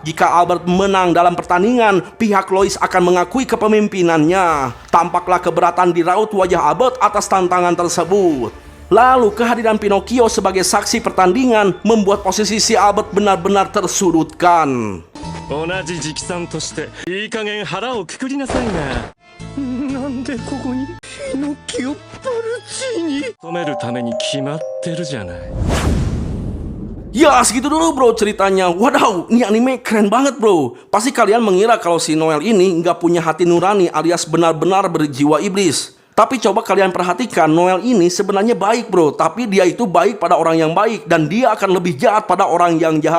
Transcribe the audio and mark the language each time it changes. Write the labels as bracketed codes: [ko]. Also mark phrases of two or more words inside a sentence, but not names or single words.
[id] Jika Albert menang dalam pertandingan, pihak Lois akan mengakui kepemimpinannya. Tampaklah keberatan di raut wajah Albert atas tantangan tersebut. Lalu kehadiran Pinocchio sebagai saksi pertandingan membuat posisi si Albert benar-benar tersudutkan. [ja] 同じ直参としていい加減腹をくくりなさいな。なんでここにピノキオ・パルチーニ止めるために決まってるじゃない。 [id] Ya segitu dulu bro ceritanya. Wadaw, ini anime keren banget bro. Pasti kalian mengira kalau si Noel ini nggak punya hati nurani alias benar-benar berjiwa iblis. Tapi coba kalian perhatikan, Noel ini sebenarnya baik bro. Tapi dia itu baik pada orang yang baik. Dan dia akan lebih jahat pada orang yang jahat.